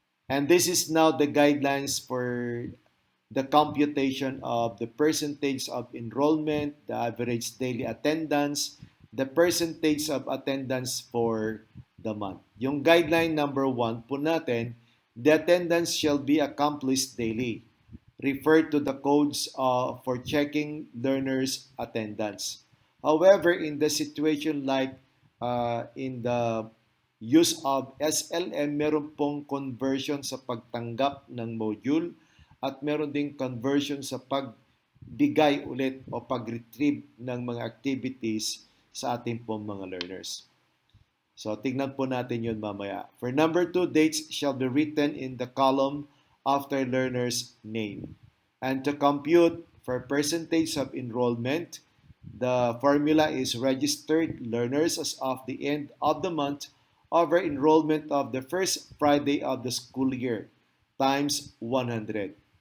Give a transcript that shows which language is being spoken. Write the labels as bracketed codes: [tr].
[en] And this is now the guidelines for the computation of the percentage of enrollment, the average daily attendance, the percentage of attendance for the month. [tl] Yung guideline number 1 po natin, [en] the attendance shall be accomplished daily. Refer to the codes for checking learners' attendance. However, in the situation like in the use of SLM, [tl] meron pong conversion sa pagtanggap ng module at meron ding conversion sa pagbigay ulit o pag-retrieve ng mga activities sa ating pong mga learners. So, tignan po natin yun mamaya. [en] For number 2, dates shall be written in the column after learner's name. And to compute for percentage of enrollment, the formula is registered learners as of the end of the month over enrollment of the first Friday of the school year times 100.